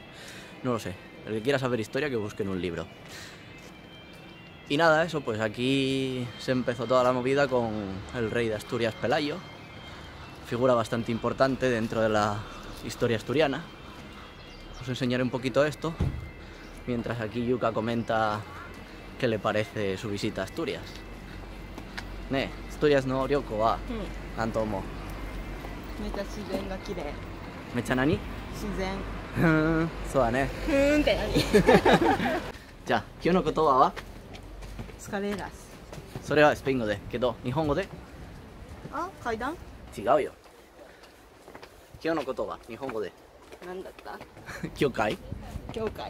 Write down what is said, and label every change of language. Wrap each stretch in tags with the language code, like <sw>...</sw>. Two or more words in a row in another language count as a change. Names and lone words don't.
<es>No lo sé, el que quiera saber historia que busque en un libro. Y nada, eso, pues aquí se empezó toda la movida con el rey de Asturias, Pelayo, figura bastante importante dentro de la historia asturiana. Os enseñaré un poquito esto, mientras aquí Yuka comenta qué le parece su visita a Asturias.</es> <ja>ね、Asturias の 旅行 は なんとも. めっちゃ 自然 が 綺麗. めっちゃ 何? Shizen. そう だ ね. って 何? じゃあ、今日の言葉は Escaleras. それはスペイン語で、けど日本語で Ah, 階段? 違うよ。今日の言葉、日本語でなんだった? 教会教会.</ja>